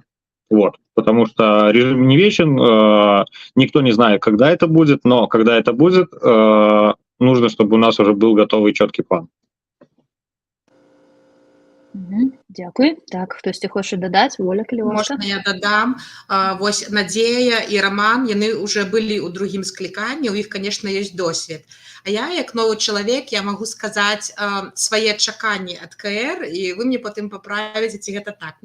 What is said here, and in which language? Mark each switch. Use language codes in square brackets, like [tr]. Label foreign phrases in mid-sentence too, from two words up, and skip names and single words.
[ru] Вот. Потому что режим не вечен, никто не знает, когда это будет, но когда это будет, нужно, чтобы у нас уже был готовый четкий план. Дякую. [be] Так, хтосьці хоча дадаць? Воля, калі ласка. Можна я дадам? Вось Надзея і Роман, яны уже былі ў другім скліканні, у іх, конечно, ёсць досвед. А я, як новы чалавек, я магу сказаць свае чаканні ад КР, і вы мне потым паправіце, ці гэта так.